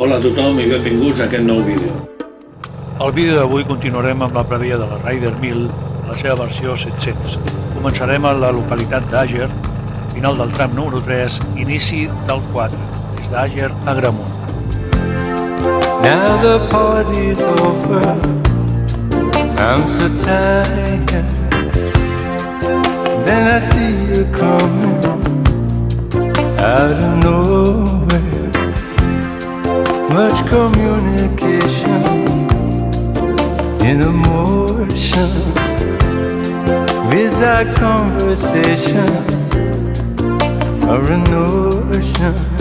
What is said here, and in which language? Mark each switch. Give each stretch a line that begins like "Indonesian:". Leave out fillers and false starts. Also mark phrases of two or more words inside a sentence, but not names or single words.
Catalan: tothom i benvinguts a aquest nou vídeo. Al vídeo d'avui continuarem amb la prèvia de la Raider 1000, la seva versió 700. Començarem a la localitat d'Àger, final del tram número 3, inici del 4, des d'Àger a Agramunt.
English: Now the party's over, I'm so tired. Then I see you coming out of nowhere. Much communication in emotion, without conversation or a notion.